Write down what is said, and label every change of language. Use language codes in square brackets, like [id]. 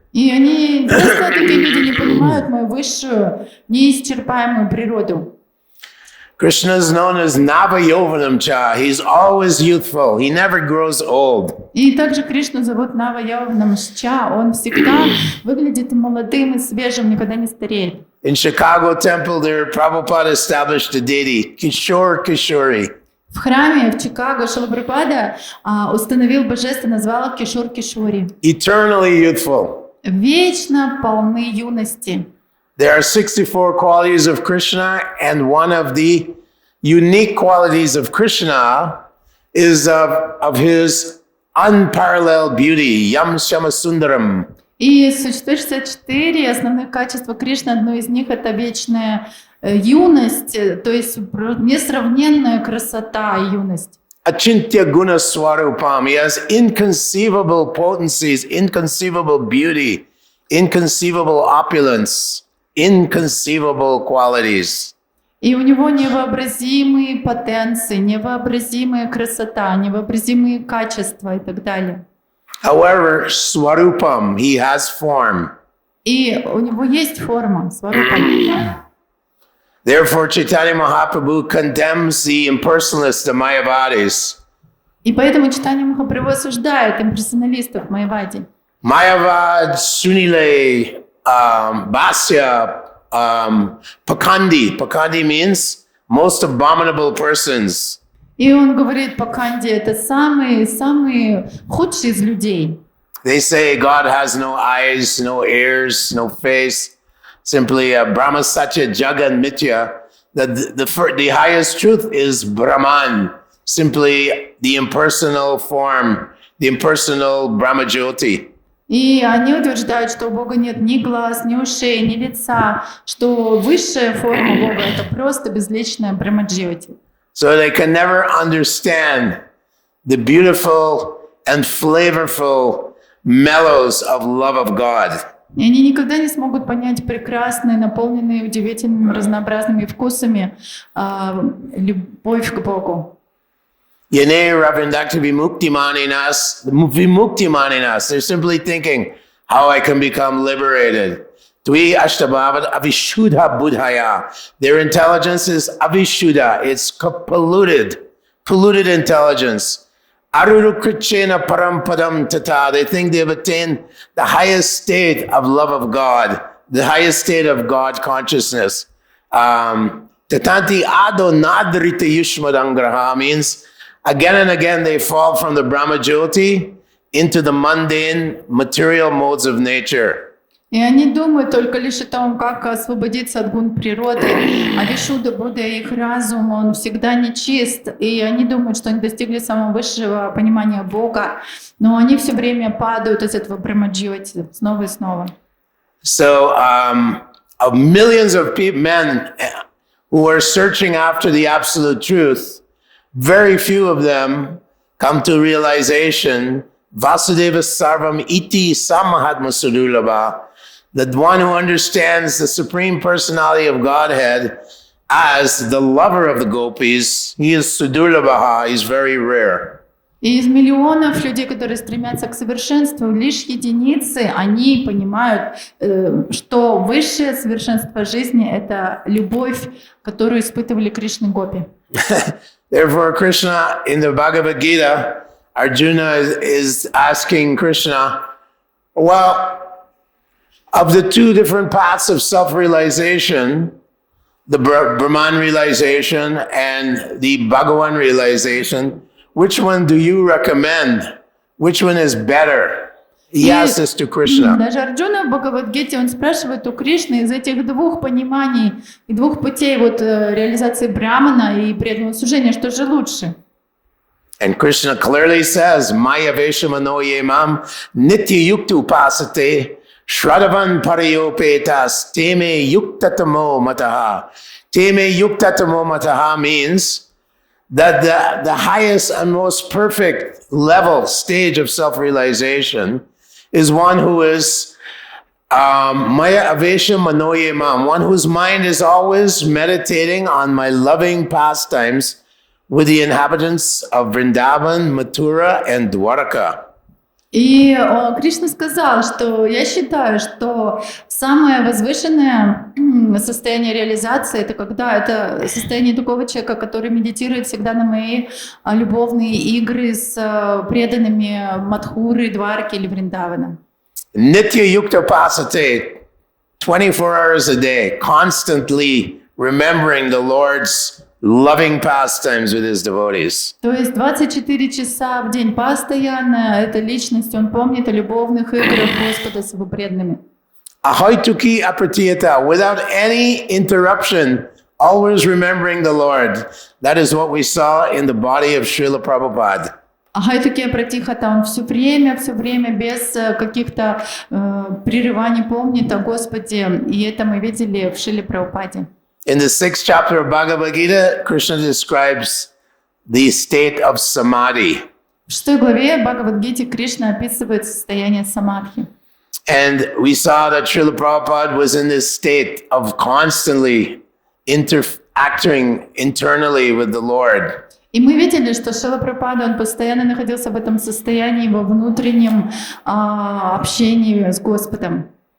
[ru] И они просто такие люди не понимают мою высшую, неисчерпаемую природу. [en] Krishna is known as Navayovanam Cha. He's always youthful. He never grows old. [ru] И также Кришну зовут Навайаванам Ча. Он всегда выглядит молодым и свежим, никогда не стареет. [en] In Chicago temple, there Prabhupada established a deity, Kishore. [ru] В храме в Чикаго Шрила Прабхупада установил божество, назвал их Кишор Кишори. [en] Eternally youthful. [ru] Вечно полны юности. [en] There are 64 qualities of Krishna, and one of the unique qualities of Krishna is of his unparalleled beauty, [sa] Yam Shama Sundaram. [ru] И существует 64 основных качества Кришны. Одно из них — это вечная юность, то есть несравненная красота и юность. [sa] Achintya Guna Swarupam. [en] He has inconceivable potencies, inconceivable beauty, inconceivable opulence. Inconceivable qualities. [ru] И у него невообразимые потенции, невообразимая красота, невообразимые качества и так далее. [en] However, Swarupam, he has form. [ru] И у него есть форма, сварупа. [en] Therefore, Chaitanya Mahaprabhu condemns the impersonalists, the Mayavadis. [ru] И поэтому Чайтанья Махапрабху осуждает имперсоналистов Майявади. [bn] Mayavad, Sunile, Basya, Pakandi. [en] Pakandi means most abominable persons. [ru] И он говорит, Паканди это самые худшие из людей. [en] They say God has no eyes, no ears, no face. Simply [sa] Brahma Satya Jagan Mitya. [en] The highest truth is Brahman. Simply the impersonal form, the impersonal Brahma Jyoti. [ru] И они утверждают, что у Бога нет ни глаз, ни ушей, ни лица, что высшая форма Бога — это просто безличная Брахмаджьоти. [en] So they can never understand the beautiful and flavorful mellows of love of God. [ru] И они никогда не смогут понять прекрасные, наполненные удивительными разнообразными вкусами любовь к Богу. [sa] Yene Ravindakti Vimuktimaninas. [en] They're simply thinking how I can become liberated. [sa] Dvi Ashtabhavad Avishuddha Buddhaya. [en] Their intelligence is Avishuddha. It's polluted intelligence. [sa] Arurukrichena Parampadam Tata. [en] They think they've attained the highest state of love of God, the highest state of God consciousness. [sa] Tatanti Ado Nadrita Yushmadangraha [en] means again and again they fall from the Brahma Jyoti into the mundane material modes of nature. [ru] И они думают только лишь о том, как освободиться от гун природы. А Вишудда, Будда, их разум, он всегда нечист. И они думают, что они достигли самого высшего понимания Бога. Но они все время падают из этого Брахмаджьоти снова и снова. [en] So, of millions of men who are searching after the absolute truth, very few of them come to realization, [sa] Vasudeva Sarvam Iti Samahatma Sudulabha, [en] that one who understands the Supreme Personality of Godhead as the lover of the Gopis, he is Sudulabha, he's very rare. [ru] И из миллионов людей, которые стремятся к совершенству, лишь единицы, они понимают, что высшее совершенство жизни — это любовь, которую испытывали Кришны Гопи. [en] Therefore, Krishna, in the Bhagavad Gita, Arjuna is asking Krishna, well, of the two different paths of self-realization, the Brahman realization and the Bhagavan realization, which one do you recommend? Which one is better? He asks this to Krishna. [ru] Даже Арджуна в Бхагавад-гите, он спрашивает у Кришны из этих двух пониманий и двух путей реализации Брахмана и преданного служения, что же лучше? [en] And Krishna clearly says, [sa] Maya Veshamano Yemam Nitya Yukta Upasate Shradavan Parayopetas Teme Yuktatamo Mataha. Teme Yuktatamo Mataha [en] means that the highest and most perfect level, stage of self-realization is one who is [sa] Maya Avesha Manoyemam, [en] one whose mind is always meditating on my loving pastimes with the inhabitants of Vrindavan, Mathura, and Dwaraka. [ru] И Кришна сказал, что я считаю, что самое возвышенное состояние реализации — это когда это состояние такого человека, который медитирует всегда на мои любовные игры с преданными Мадхуры, Дварки или Вриндавана. [sa] Nitya Yukta Pasate, [en] 24 hours a day, constantly remembering the Lord's loving pastimes with his devotees. [ru] То есть 24 часа в день постоянно эта личность, он помнит о любовных играх Господа с его преданными. [sa] Ahoituki apratiyata, [en] without any interruption, always remembering the Lord. That is what we saw in the body of Srila Prabhupada. [sa] Ахайтуке Пратихата, [ru] он все время без каких-то прерываний помнит о Господе, и это мы видели в Шриле Прабхупаде. [en] In the 6th chapter of Bhagavad Gita, Krishna describes the state of samadhi. [ru] В 6 главе Бхагавад-гите Кришна описывает состояние самадхи. [en] And we saw that Srila Prabhupada was in this state of constantly interacting internally with the Lord. [ru] И мы видели, что Шрила Прабхупада, он постоянно находился в этом состоянии, во внутреннем общении с Господом.